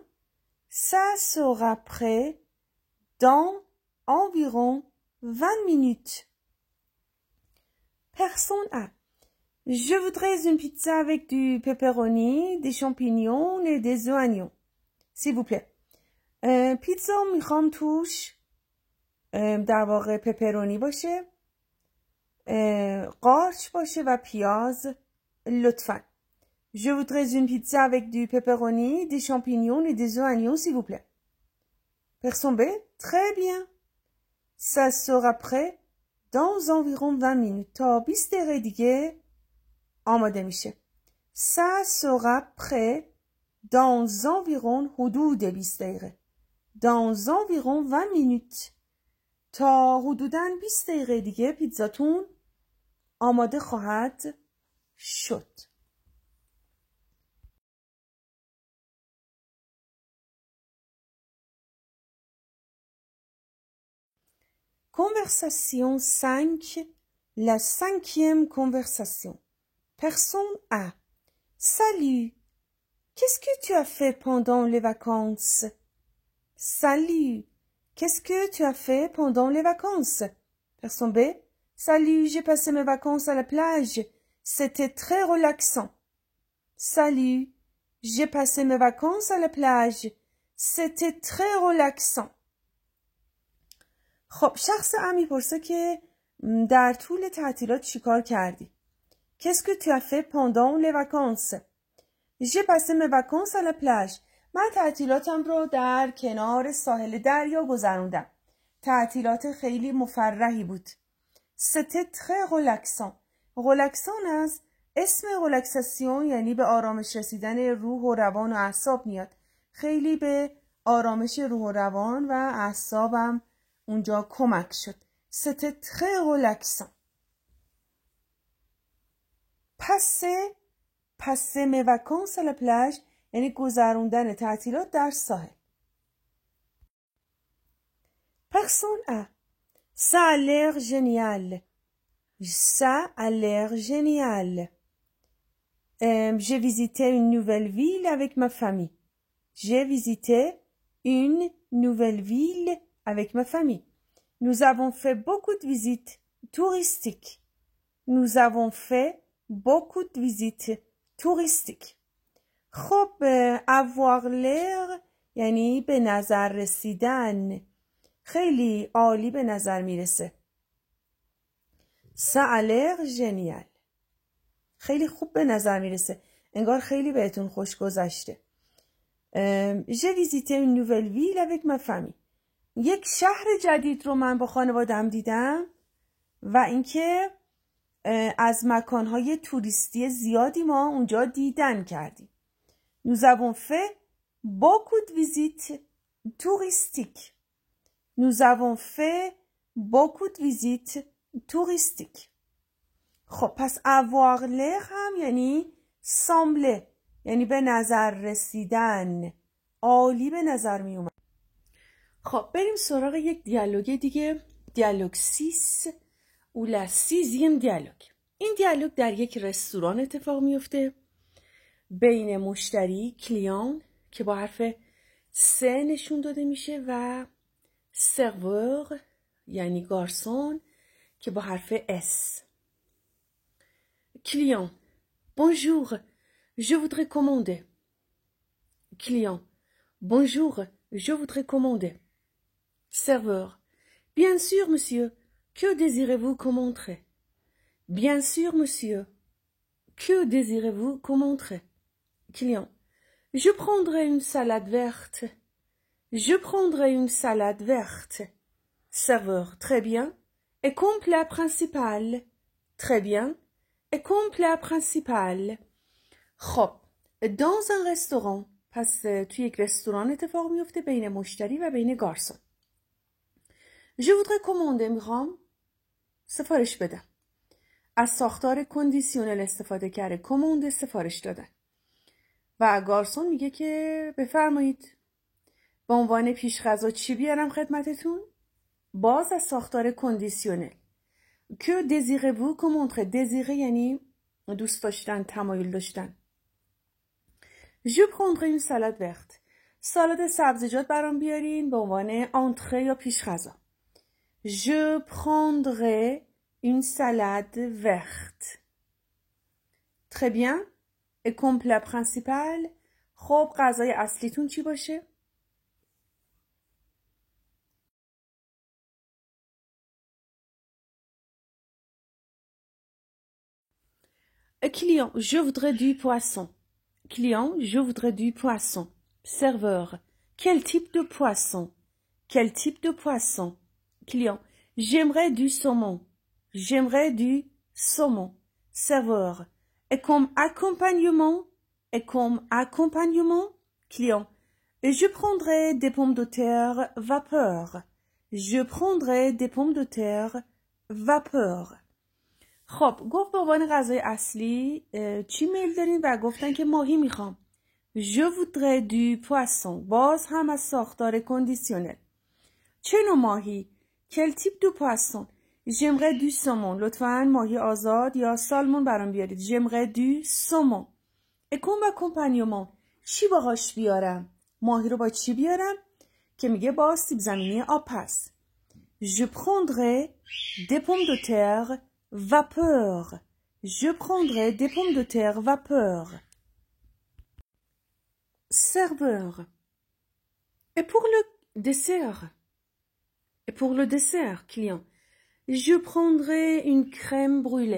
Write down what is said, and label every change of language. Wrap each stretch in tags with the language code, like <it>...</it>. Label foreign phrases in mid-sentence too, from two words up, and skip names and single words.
<fr>Ça sera prêt dans environ 20 minutes. Personne A. Je voudrais une pizza avec du pepperoni, des champignons et des oignons. s'il vous plaît.</fr> <fa>پیتزا میخوام توش در واقع پپرونی باشه، قارچ باشه و پیاز لطفاً.</fa> <fr>Je voudrais une pizza avec du pepperoni, des champignons et des oignons, s'il vous plaît. Personne B? Très bien. Ça sera prêt dans environ 20 minutes.</fr> <fa>تا 20 دقیقه دیگه آماده میشه.</fa> <fr>Ça sera prêt dans environ</fr> <fa>حدود 20 دقیقه.</fa> <fr>Dans environ 20 minutes.</fr> <fa>تا حدوداً 20 دقیقه دیگه پیتزاتون آماده خواهد شد.</fa> <fr>Conversation 5, la 5e conversation. Personne A. Salut, qu'est-ce que tu as fait pendant les vacances? Salut, qu'est-ce que tu as fait pendant les vacances? Personne B. Salut, j'ai passé mes vacances à la plage. C'était très relaxant. Salut, j'ai passé mes vacances à la plage. C'était très relaxant.</fr> <fa>خب شخص A میپرسه که در طول تعطیلات چیکار کردی؟</fa> <fr>Qu'est-ce que tu as fait pendant les vacances? J'ai passé mes vacances à la plage.</fr> <fa>من تعطیلاتم رو در کنار ساحل دریا گذروندم. تعطیلات خیلی مفرحی بود.</fa> <fr>C'était très relaxant.</fr> <fa>relaxant از اسم relaxation یعنی به آرامش رسیدن روح و روان و اعصاب میاد. خیلی به آرامش روح و روان و اعصابم اونجا کمک شد.</fa> <fr>C'était très relaxant. passer mes vacances à la plage</fr> <fa>یعنی گذروندن تعطیلات در ساحل.</fa> <fr>Personne A. Ça a l'air génial. Ça a l'air génial. J'ai visité une nouvelle ville avec ma famille. J'ai visité une nouvelle ville avec ma famille. Nous avons fait beaucoup de visites touristiques. Nous avons fait beaucoup de visites touristiques.</fr> <fa>خب</fa> <fr>avoir l'air</fr> <fa>یعنی به نظر رسیدن. خیلی عالی به نظر میرسه.</fa> <fr>Ça a l'air génial.</fr> <fa>خیلی خوب به نظر میرسه. انگار خیلی بهتون خوش گذشته.</fa> <fr>J'ai visité une nouvelle ville avec ma famille.</fr> <fa>یک شهر جدید رو من با خانوادم دیدم و اینکه از مکانهای توریستی زیادی ما اونجا دیدن کردیم.</fa> <fr>Nous avons fait beaucoup de visites touristiques. Nous avons fait beaucoup de visites touristiques.</fr> <fa>خب پس</fa> <fr>avoir l'air</fr> <fa>هم یعنی sembler یعنی به نظر رسیدن، عالی به نظر می اومد. خب بریم سراغ یک دیالوگ دیگه. دیالوگ 6</fa> <fr>ou la 6e</fr> <fa>دیالوگ. این دیالوگ در یک رستوران اتفاق میفته بین مشتری کلیان که با حرف س نشون داده میشه و سرور یعنی گارسون که با حرف اس.</fa> <fr>کلیان bonjour, je voudrais commander. Client bonjour, je voudrais commander. Serveur bien sûr monsieur, que désirez-vous commander? Bien sûr monsieur, que désirez-vous commander? Client je prendrai une salade verte. Je prendrai une salade verte. Serveur très bien. Et comme plat principal? Très bien. Et comme plat principal? خب dans un restaurant.</fr> <fa>پس توی یک رستوران اتفاق میفته بین مشتری و بین گارسون.</fa> <fr>Je voudrais commander</fr> <fa>میخوام سفارش بدم. از ساختار کندیسیونل استفاده کرده. کماند سفارش دادن. و گارسون میگه که بفرمایید به عنوان پیش غذا چی بیارم خدمتتون؟ باز از ساختار کندیسیونل. که</fa> <fr>désirez-vous commander؟</fr> <fa>désirez یعنی دوست داشتن، تمایل داشتن.</fa> <fr>Je prendrai une salade verte.</fr> <fa>سالاد سبزیجات برام بیارین به عنوان entrée یا پیش غذا.</fa> <fr>Je prendrai une salade verte. Très bien. Et comme plat principal,</fr> <fa>خب غذای اصلیتون چی باشه؟</fa> <fr>Client, je voudrais du poisson. Client, je voudrais du poisson. Serveur, quel type de poisson? Quel type de poisson? Client, j'aimerais du saumon. J'aimerais du saumon. Serveur, et comme accompagnement? Client, je prendrai des pommes de terre vapeur. Je prendrai des pommes de terre vapeur.</fr> <fa>خب گفت به عنوان غذای اصلی چی میل دارین و گفتن که ماهی میخوام.</fa> <fr>Je voudrais du poisson.</fr> <fa>باز هم از ساختار کندیسیونل. چه نوع ماهی؟</fa> <fr>Quel type de poisson? J'aimerais du saumon.</fr> <fa>لطفاً ماهی آزاد یا سالمون برام بیارید.</fa> <fr>J'aimerais du saumon. Et comme accompagnement</fr> <fa>چی باهاش بیارم؟ ماهی رو با چی بیارم؟ که میگه با سیب زمینی آب پس.</fa> <fr>Je prendrai des pommes de terre vapeur. Je prendrai des pommes de terre vapeur. Serveur. Et pour le dessert? Et pour le dessert, client? Je prendrai une crème brûlée.</fr>